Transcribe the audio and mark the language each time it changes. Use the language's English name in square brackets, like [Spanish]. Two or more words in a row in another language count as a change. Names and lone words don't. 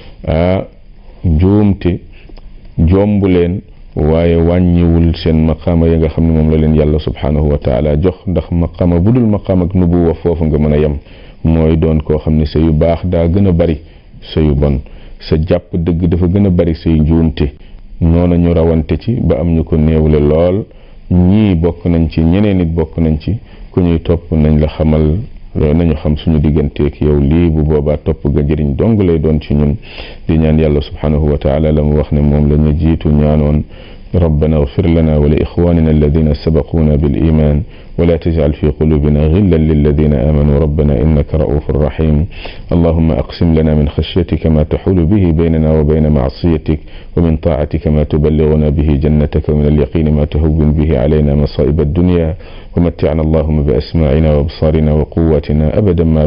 [Wolof] njuumte jombu leen waaye wàññiwul seen maqaama ya nga xam ne moom la leen yàlla [Arabic] سبحانه وتعالى [Wolof] jox ndax maqaama bu dul maqaam ak nubuwa foofu nga mën a yem mooy doon koo xam ne sa yu baax daa gën a bari sa yu bon sa jàpp dëgg dafa gën a bari say njuumte noona ñu rawante ci ba am ñu ko néewle lool ñii bokk nañ ci ñeneen nit bokk nañ ci ku ñuy topp nañ la xamal nañu xam suñu digganteek yow lii bu boobaa topp ga njëriñ dong lay doon ci ñun di ñaan yàlla [Arabic] سبحانه وتعالى [Wolof] la mu wax ne moom la ñu jiitu ñaanoon [Arabic] ربنا اغفر لنا ولإخواننا الذين سبقونا بالإيمان ولا تجعل في قلوبنا غلا للذين آمنوا ربنا إنك رؤوف رحيم اللهم أقسم لنا من خشيتك ما تحول به بيننا وبين معصيتك ومن طاعتك ما تبلغنا به جنتك ومن اليقين ما تهون به علينا مصائب الدنيا ومتعنا اللهم بأسماعنا وابصارنا وقواتنا أبدا ما